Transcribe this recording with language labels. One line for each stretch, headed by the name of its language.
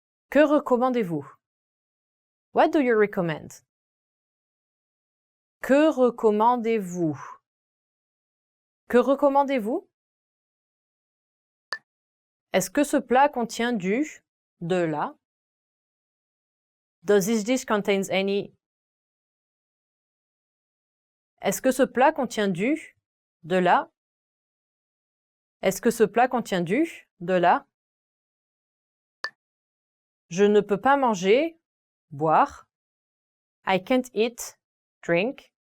French: Que recommandez-vous?
English: What do you recommend?
French: Que recommandez-vous? Que recommandez-vous? Est-ce que ce plat contient du, de la?
English: Does this dish contains any?
French: Est-ce que ce plat contient du, de la? Est-ce que ce plat contient du, de la? Je ne peux pas manger, boire.
English: I can't eat, drink.